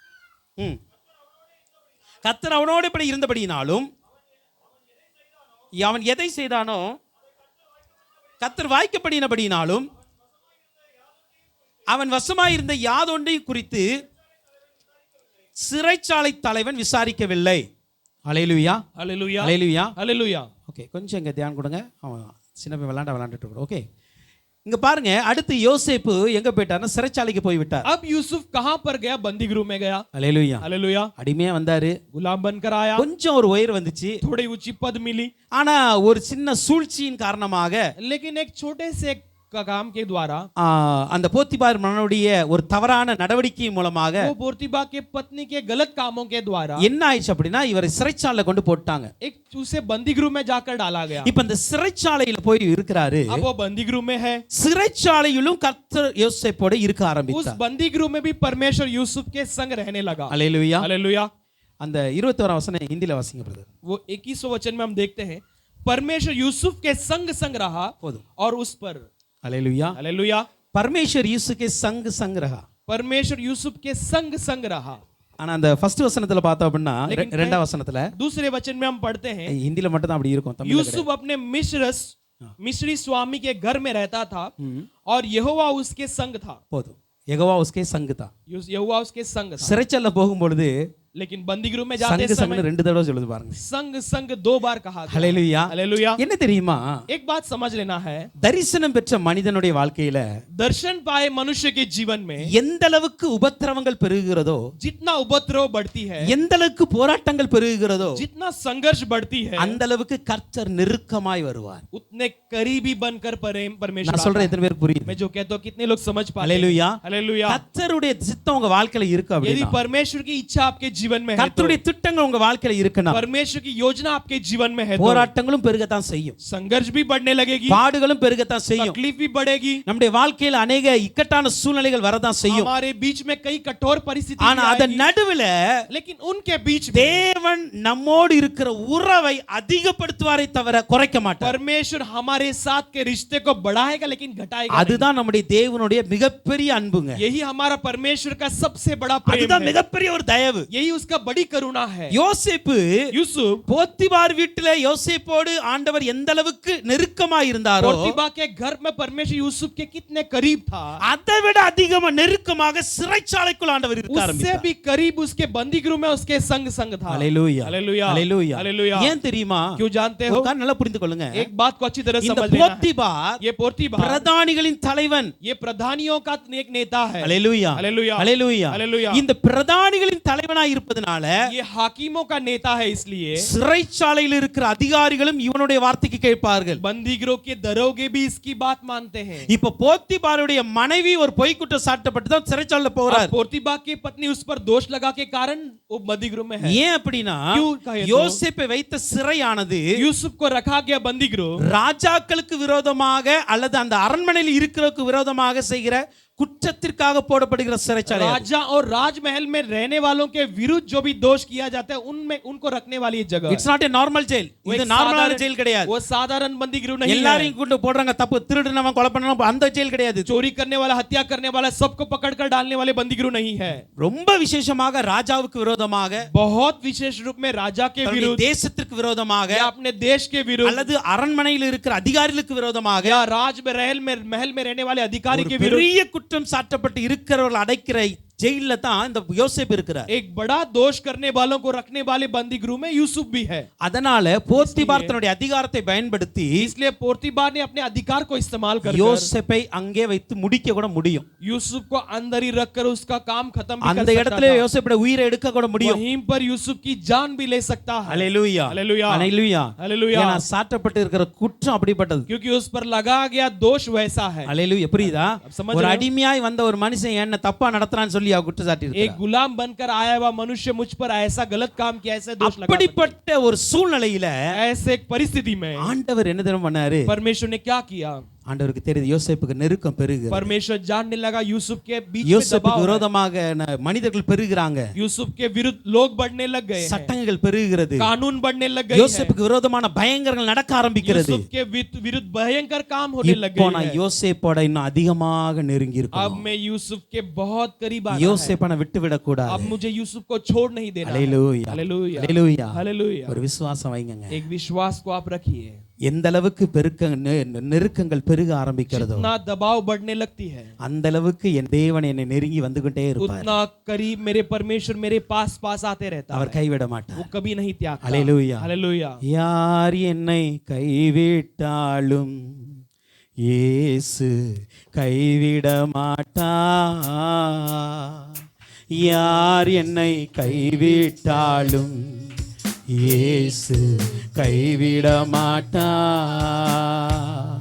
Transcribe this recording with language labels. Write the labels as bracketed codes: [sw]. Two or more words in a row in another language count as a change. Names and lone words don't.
[ta] கர்த்தர் அவனோடு இப்படி இருந்தபடியினாலும் அவன் எதை செய்தானோ கர்த்தர் வாய்க்கப்படினபடியினாலும் அவன் வசமாயிருந்த யாதொன்றை குறித்து சிறைச்சாலை தலைவன் விசாரிக்கவில்லை. ஹல்லேலூயா, [hi] हालेलुया, [ta] ஹல்லேலூயா, [hi] हालेलुया। [ta] ஓகே, கொஞ்சம் இங்க தியானம் கொடுங்க. அவன் சின்ன பையன் விளையாண்டுட்டு இருக்கோம். ஓகே, இங்க பாருங்க, அடுத்து யோசேப்பு எங்க போயிட்டார்னா சிறைச்சாலைக்கு போய் விட்டார். [hi] अब यूसुफ कहां पर गया? बंदी गृह में गया। [ta] ஹல்லேலூயா, [hi] हालेलुया। [ta] அடிமையா வந்தாரு, [hi] गुलाम बनकर आया, [ta] கொஞ்சம் ஒரு உயர் வந்துச்சு, [hi] थोड़ी ऊंची पद मिली, [ta] ஆனா ஒரு சின்ன சூழ்ச்சியின் காரணமாக [hi] लेकिन एक छोटे से काम के द्वारा [ta] அந்த போத்திபார் மகனுடைய ஒரு தவறான நடவடிக்கை மூலமாக [hi] वो पोतीबा के पत्नी के गलत कामों के द्वारा [ta] என்ன ஆயிடுச்சு அப்படின்னா, இவரை சிறைச்சாலையில கொண்டு போட்டாங்க. [hi] एक उसे बंदी गृह में जाकर डाला गया। [ta] இப்ப இந்த சிறைச்சாலையில போய் இருக்கிறாரு. [hi] अब वो बंदी गृह में है। [ta] சிறைச்சாலையிலும் கர்த்தர் யோசேப்போடு இருக்க [hi] उस [ta] ஆரம்பித்தார். [hi] बंदी गृह में भी परमेश्वर यूसुफ के संग रहने लगा। [ta] ஹல்லேலூயா. [hi] हालेलुया। [ta] அந்த 21ஆம் வசனம் ஹிந்தில வாசிங்க பிரதர். [hi] वो 21वें वचन में हम देखते हैं, परमेश्वर यूसुफ के संग रहा और उस पर, [ta] ஹல்லேலூயா, [hi] हालेलुया, परमेश्वर यूसुफे संग रहा. परमेश्वर यूसुफ के संग रहा। [ta] ஆனா அந்த ஃபர்ஸ்ட் வசனத்துல பார்த்தோம் அப்படின்னா, இரண்டாம் வசனத்துல [hi] दूसरे वचन में हम पढ़ते हैं, [ta] ஹிந்தில மட்டும் தான் அப்படி இருக்கும், தமிழ்ல [hi] यूसुफ अपने मिस्री स्वामी के घर में रहता था और यहोवा उसके संग था। போதும், யெகோவா उसके संग था. यहोवा उसके संग था। [ta] சிறைச்சாலையில போகும்பொழுது [hi] लेकिन बंदी गृह में जाते [ta] சங்கு [hi] समय [ta] சங்குன்னு 2 தடவை சொல்லுது பாருங்க. [hi] संग संग 2 बार कहा गया। [ta] ஹalleluya. [hi] हालेलुया। [ta] என்ன தெரியுமா, [hi] एक बात समझ लेना है, [ta] தரிசனம் பெற்ற மனிதனுடைய வாழ்க்கையில [hi] दर्शन पाए मनुष्य के जीवन में [ta] எந்த அளவுக்கு உபத்திரவங்கள் பெருகுகிறதோ, [hi] जितना उपद्रव बढ़ती है, [ta] எந்த அளவுக்கு போராட்டங்கள் பெருகுகிறதோ, [hi] जितना संघर्ष बढ़ती है, [ta] அந்த அளவுக்கு கர்த்தர் நெருக்கமாய் வருவார். [hi] उतने करीबी बनकर परमेश्वर [ta] நான் சொல்றேன் எத்தனை பேருக்கு புரியுது? [hi] मैं जो कहता हूं कितने लोग समझ पाते हैं? [ta] ஹalleluya. [hi] हालेलुया। [ta] கர்த்தருடைய சித்தம் உங்க வாழ்க்கையில இருக்கு [hi] यदि [ta] அப்படினா, [hi] परमेश्वर की इच्छा आपके जीवन में है, तो [ta] கர்த்தருடைய திட்டங்கள் உங்க வாழ்க்கையில இருக்குனா, [hi] परमेश्वर की योजना आपके जीवन में है, तो [ta] போராட்டங்களும் பெருகத்தான் செய்யும், [hi] संघर्ष भी बढ़ने लगेगी, [ta] பாடுகளும் பெருகத்தான் செய்யும், [hi] तकलीफ भी बढ़ेगी, [ta] நம்முடைய வாழ்க்கையில अनेक இக்கட்டான சூழ்நிலைகள் வரதான் செய்யும். [hi] हमारे बीच में कई कठोर परिस्थिति [ta] ஆனா அதன் நடுவுல [hi] लेकिन उनके बीच में [ta] தேவன் நம்மோடு இருக்கிற உறவை அதிகப்படுத்துவாரே தவிர குறைக்க மாட்டார். [hi] परमेश्वर हमारे साथ के रिश्ते को बढ़ाएगा लेकिन घटाएगा नहीं। [ta] அதுதான் நம்முடைய தேவனுடைய மிகப்பெரிய அன்புங்க. [hi] यही हमारा परमेश्वर का सबसे बड़ा प्रेम [ta] அதுதான் [hi] है, [ta] மிகப்பெரிய ஒரு தயவு. [hi] यही उसका बड़ी करुणा है। [ta] யோசேப்பு [hi] यूसुफ [ta] போத்திபார் வீட்டில யோசேப்போடு ஆண்டவர் எந்த அளவுக்கு நெருக்கமாய் இருந்தாரோ, [hi] पोतीफा के घर में परमेश्वर यूसुफ के कितने करीब था, [ta] அதை விட அதிகமா நெருக்கமாக சிறைச்சாலைக்குள் ஆண்டவர் இருக்க [hi] उससे [ta] ஆரம்பித்தார். [hi] भी करीब उसके बंदी गृह में उसके संग संग था। [ta] ஹalleluya. [hi] हालेलुया। [ta] ஹalleluya. [hi] हालेलुया। [ta] ஏன் தெரியுமா? [hi] क्यों जानते हो? [ta] ஒரு காரணம் நல்லா புரிந்து கொள்ளுங்க. [hi] एक बात को अच्छी तरह [ta] இந்த [hi] समझ लेना है। [ta] போத்திபார் [hi] ये पोतीफा [ta] பிரதானிகளின் தலைவன். [hi] ये प्रधानियों का एक नेता है। [ta] ஹalleluya. [hi] हालेलुया। [ta] ஹalleluya. [hi] हालेलुया। [ta] இந்த பிரதானிகளின் தலைவனாய் இருப்பதனால [hi] ये हाकिमों का नेता है, इसलिए [ta] சிறைச்சாலையில் இருக்கிற அதிகாரிகளும் இவனுடைய வார்த்தைக்கு கேட்பார்கள். [hi] बंदी गृह के दरोगे भी इसकी बात मानते हैं। [ta] இப்ப போத்திபாருடைய மனைவி ஒரு பொய் குற்றம் சாட்டப்பட்டு தான் சிறைச்சாலையில போறார். [hi] पोतीफा की पत्नी उस पर दोष लगा के कारण वो बंदी गृह में है। [ta] ஏன் அப்படினா, [hi] क्यों कहे तो? [ta] யோசேப்பை வைத்த சிறையானது [hi] यूसुफ को रखा गया बंदी गृह [ta] ராஜாக்களுக்கு விரோதமாக அல்லது அந்த அரண்மனையில் இருக்கிறவருக்கு விரோதமாக செய்கிற குற்றத்திற்காக போடப்படுகிற சிறைச்சாலை. [hi] राजा और राजमहल में रहने वालों के विरुद्ध जो भी दोष किया जाता है उनमें उनको रखने वाली ये जगह। [en] It's not a normal jail. [ta] இது நார்மலான ஜெயில் கிடையாது. [hi] वो साधारण बंदी गृह नहीं है। [ta] எல்லாரையும் கொண்டு போடுறாங்க, தப்பு திருடுனவன் கொலை பண்ணவன் அந்த ஜெயில் கிடையாது. [hi] चोरी करने वाला, हत्या करने वाला, सबको पकड़कर डालने वाले बंदी गृह नहीं है। [ta] ரொம்ப விசேஷமாக ராஜாவுக்கு விரோதமாக, [hi] बहुत विशेष रूप में राजा के [ta] தன்னுடைய [hi] विरुद्ध [ta] தேசத்திற்கு விரோதமாக, [hi] या अपने देश के विरुद्ध [ta] அல்லது அரண்மனையில் இருக்கிற அதிகாரிகளுக்கு விரோதமாக, [hi] या राज में महल में रहने वाले अधिकारी के विरुद्ध [ta] பெரிய குற்றம் சாட்டப்பட்டு இருக்கிறவர்கள் அடைக்கிற ஜெயில்ல தான் இந்த யோசேப்பு இருக்கிறார். [hi] एक बड़ा दोष करने वालों को रखने वाले बंदी गृह में यूसुफ भी है। [ta] அதனால போத்திபார் தன்னுடைய அதிகாரத்தை பயன்படுத்தி [hi] इसलिए पोतीफार ने अपने अधिकार को इस्तेमाल कर [ta] யோசேப்பை அங்கே வைத்து முடிக்க கூட முடியும். [hi] यूसुफ को अंदर ही रखकर उसका काम खत्म भी [ta] அந்த [hi] कर सकता [ta] இடத்துல [hi] था। [ta] யோசேப்புடைய உயிரை எடுக்க கூட முடியும். [hi] वहीं पर यूसुफ की जान भी ले सकता है। [ta] ஹalleluya. [hi] हालेलुया। [ta] ஹalleluya. [hi] हालेलुया। [ta] ஏன்னா சாட்டப்பட்டு இருக்கிற குற்றம் அப்படிப்பட்டது. [hi] क्योंकि उस पर लगा गया दोष वैसा है। [ta] ஹalleluya. புரியுதா? [hi] समझ [ta] ஒரு [hi] रहे हो? [ta] அடிமையாய் வந்த ஒரு மனுஷன் என்ன தப்பா நடத்துறான்னு சொல்லி அவ குற்றம் சாட்டி [hi] एक गुलाम बनकर आया हुआ मनुष्य मुझ पर ऐसा गलत काम किया, ऐसे दोष लगा। [ta] அப்படிப்பட்ட ஒரு சூழ்நிலையில [hi] ऐसे एक परिस्थिति में [ta] ஆண்டவர் என்ன தெரியுமா பண்ணாரு? [hi] परमेश्वर ने क्या किया? [ta] ஆண்டவருக்கு தெரியுது யோசேப்புக்கு நெருக்கம் பெருகுது. [hi] परमेश्वर जानने लगा यूसुफ के बीच में [ta] யோசேப்புக்கு [hi] दबाव है। [ta] விரோதமாக மனிதர்கள் பெருகுறாங்க, [hi] यूसुफ के विरुद्ध लोग बढ़ने लग गए हैं। [ta] சட்டங்கள் பெருகுகிறது, [hi] कानून बढ़ने लग गए हैं। [ta] யோசேப்புக்கு விரோதமான பயங்கரங்கள் நடக்க ஆரம்பிக்கிறது. [hi] यूसुफ के विरुद्ध भयंकर काम होने लग [ta] இப்போ [hi] गए [ta] நான் [hi] हैं। [ta] யோசேப்போட இன்னும் அதிகமாக நெருங்கி [hi] अब [ta] இருக்கணும். [hi] मैं यूसुफ के बहुत करीब आ रहा है। [ta] யோசேப்பனை விட்டு விட [hi] अब [ta] கூடாது. [hi] मुझे यूसुफ को छोड़ नहीं देना है। [ta] ஹalleluya. [hi] हालेलुया। [ta] ஹalleluya. [hi] हालेलुया। [ta] ஒரு விசுவாசம் வைங்கங்க. [hi] एक विश्वास को आप रखिए। [ta] எந்த அளவுக்கு நெருக்கங்கள் பெருக ஆரம்பிக்கிறதோ [hi] जितना दबाव बढ़ने लगती है, [ta] அந்த அளவுக்கு என் தேவன் என்னை நெருங்கி வந்துகிட்டே இருப்பார். [hi] उतना करीब मेरे परमेश्वर मेरे पास पास आते रहता [ta] அவர் [hi] है। [ta] கைவிட மாட்டார். [hi] वो कभी नहीं त्यागता। [ta] ஹalleluya. [hi] हालेलुया। [ta] யார் என்னை கைவிட்டாலும் இயேசு கைவிட மாட்டார். யார் என்னை கைவிட்டாலும் இயேசு கைவிட மாட்டார்.